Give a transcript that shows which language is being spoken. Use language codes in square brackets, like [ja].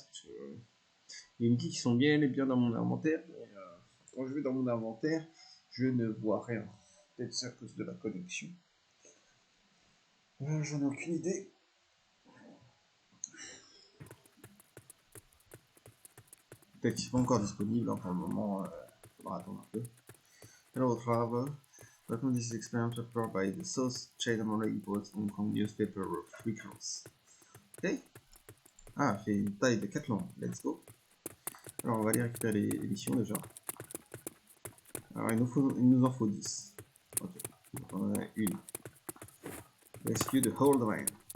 [fr] Parce que, il me dit qu'ils sont bien et bien dans mon inventaire, mais quand je vais dans mon inventaire, je ne vois rien. Peut-être c'est à cause de la connexion. J'en ai aucune idée. Peut-être qu'ils sont pas encore disponibles, pour le moment, il faudra attendre un peu. [en] Hello traveler, welcome to this experience prepared by the South China Morning Post Hong Kong Newspaper of Frequency. Ok. [fr] Ah, fait une taille de 4 langues, [en] let's go. [fr] Alors on va aller récupérer les missions déjà. Alors il nous en faut 10. Ok, donc on en a une. [en] Rescue the Hold Man.